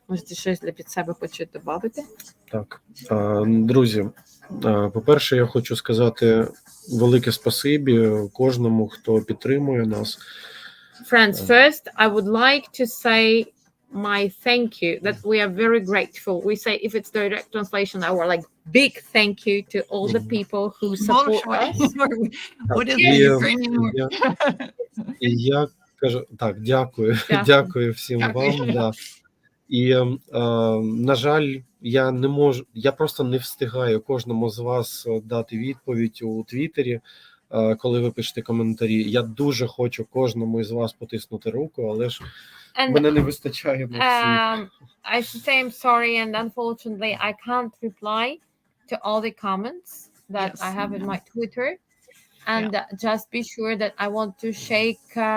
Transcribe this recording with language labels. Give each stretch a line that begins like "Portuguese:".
Ukrainian: Можете щось під себе хочете додати? Так, друзі, по-перше, я хочу сказати велике спасибі кожному, хто підтримує нас.
English: Friends, first, I would like to say my thank you, that we are very grateful. We say, if it's direct translation, our like big thank you to all the people who support us. What is
Ukrainian: І,
English: the Ukrainian word?
Ukrainian: і я кажу, так, дякую, Дякую. дякую всім Дякую. вам. Да. І, на жаль, я просто не встигаю кожному з вас дати відповідь у Твіттері, коли ви пишете коментарі. Я дуже хочу кожному із вас потиснути руку, але ж
English: And
Ukrainian: мене не вистачає на всіх.
English: I should say I'm sorry, and unfortunately, I can't reply to all the comments that Yes. I have in my Twitter. And just be sure that I want to shake.